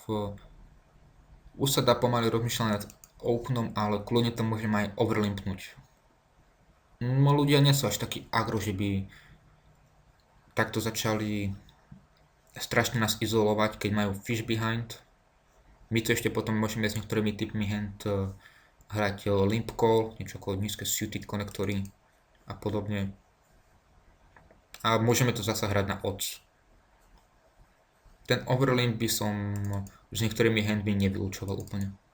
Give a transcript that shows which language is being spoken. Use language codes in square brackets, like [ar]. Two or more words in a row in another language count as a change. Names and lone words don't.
[sk] Už sa dá pomaly rozmýšľať nad openom, ale kľudne to môžem aj overlimpnúť. Ľudia nie sú až takí agro, že by takto začali strašne nás izolovať, keď majú [en] fish behind. [sk] My to ešte potom môžeme s niektorými typmi hand hrať [en] limp call, [sk] niečo ako nízke suited konektory a podobne. A môžeme to zasa hrať na odds. Ten overlimp by som s niektorými handmi nevylúčoval úplne.